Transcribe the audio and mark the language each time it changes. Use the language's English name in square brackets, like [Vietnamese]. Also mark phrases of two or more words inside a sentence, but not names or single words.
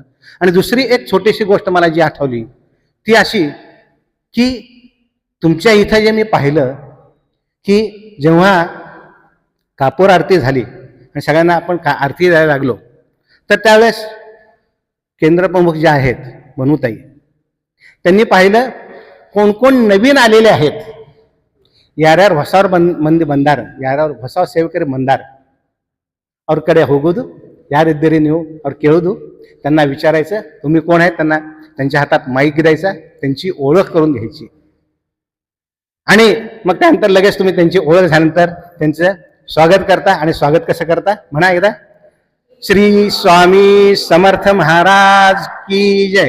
[Marathi] आणि दुसरी एक छोटीशी गोष्ट मला जी आठवली ती अशी की तुमच्या इथं जे मी पाहिलं की जेव्हा कापूर आरती झाली आणि सगळ्यांना आपण आरती द्यायला लागलो, तर त्यावेळेस केंद्रप्रमुख जे आहेत बनूताई, त्यांनी पाहिलं कोण कोण नवीन आलेले आहेत. [Kannada] यार्यार ಹೊಸವ್ರ ಬಂದಾರ, ಯಾರ್ಯಾರು ಹೊಸ ಸೇವಕರು ಬಂದಾರ, ಅವ್ರ ಕಡೆ ಹೋಗೋದು, ಯಾರಿದ್ದೀರಿ ನೀವು ಅವ್ರು ಕೇಳೋದು, [Marathi] त्यांना विचारायचं तुम्ही कोण आहे, त्यांना त्यांच्या हातात माईक द्यायचा, त्यांची ओळख करून घ्यायची. आणि मग त्यानंतर लगेच तुम्ही त्यांची ओळख झाल्यानंतर त्यांचं स्वागत करता. आणि स्वागत कसं करता म्हणा एकदा, श्री स्वामी समर्थ [Hindi] महाराज की जय.